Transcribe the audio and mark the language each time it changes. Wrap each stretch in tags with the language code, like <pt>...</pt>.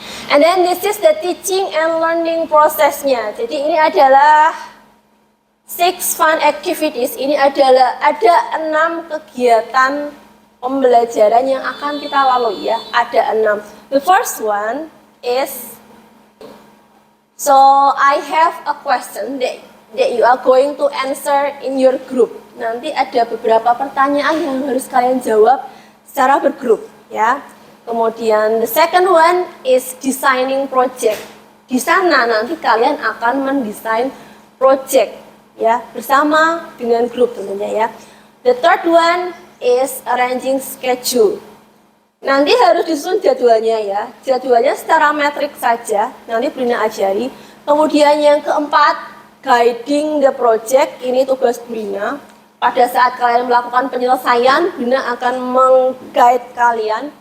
<en>And then this is the teaching and learning prosesnya.</en> <id>Jadi ini adalah 6 fun activities. Ini adalah ada 6 kegiatan pembelajaran yang akan kita lalui ya. Ada 6.</id> <en>The first one is, so I have a question that you are going to answer in your group.</en> <id>Nanti ada beberapa pertanyaan yang harus kalian jawab secara bergrup ya. Kemudian</id> <en>the second one is designing project.</en> <id>Di sana nanti kalian akan mendesain project ya bersama dengan grup tentunya ya.</id> <en>The third one is arranging schedule.</en> <id>Nanti harus disusun jadwalnya ya. Jadwalnya secara metrik saja. Nanti Brina ajari. Kemudian yang keempat,</id> <en>guiding the project.</en> <id>Ini tugas Brina. Pada saat kalian melakukan penyelesaian, Brina akan meng-guide kalian.</id>